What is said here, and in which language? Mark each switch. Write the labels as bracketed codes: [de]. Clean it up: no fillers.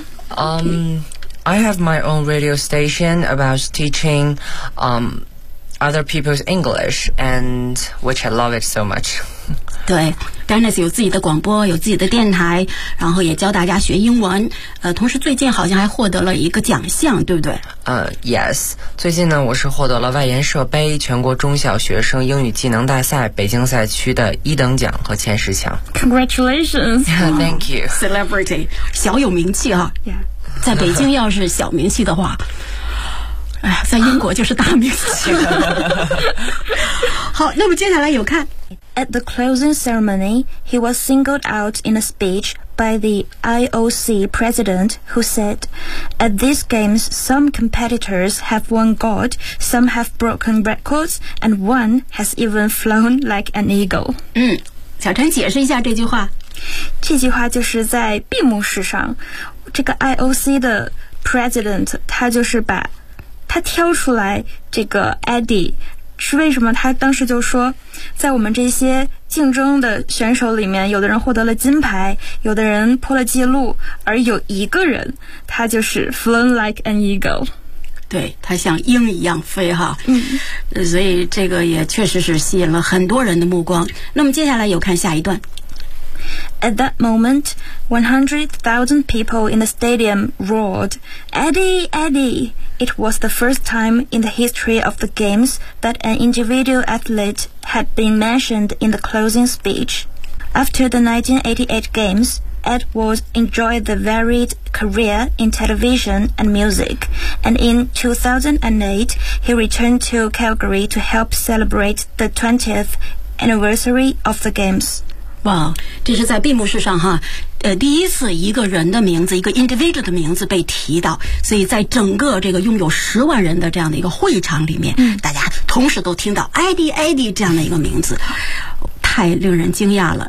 [en] I have my own radio station about teaching、other people's English and which I love it so much [zh] 对 Dennis 有自己的广播有自己的电台然后也教大家学英文同时最近好像还获得了一个奖项对不对、 Yes 最近呢我是获得了外研社杯全国中小学生英语技能大赛北京赛区的一等奖和前十强 [en] Congratulations yeah, Thank you [zh] Celebrity 小有名气啊、 [en] yeah. [zh] 在北京要是小名气的话哎，在英国就是大名气好那么接下来有看 [en] At the closing ceremony, he was singled out in a speech by the IOC president, who said, "At these games, some competitors have won gold, some have broken records, and one has even flown like an eagle." [zh] 嗯，小陈解释一下这句话。这句话就是在闭幕式上，这个 IOC 的 president 他就是把他挑出来这个 Eddie。是为什么他当时就说，在我们这些竞争的选手里面，有的人获得了金牌，有的人破了记录，而有一个人他就是 [en] flown like an eagle， [zh] 对，他像鹰一样飞哈。嗯，所以这个也确实是吸引了很多人的目光。那么接下来有看下一段。 [en] At that moment, 100,000 people in the stadium roared, "Eddie, Eddie!" It was the first time in the history of the games that an individual athlete had been mentioned in the closing speech. After the 1988 games, Edwards enjoyed the varied career in television and music, and in 2008, he returned to Calgary to help celebrate the 20th anniversary of the games. [zh] 哇，这是在闭幕式上哈，第一次一个人的名字，一个 individual 的名字被提到，所以在整个这个拥有十万人的这样的一个会场里面，大家同时都听到 ID 这样的一个名字，太令人惊讶了。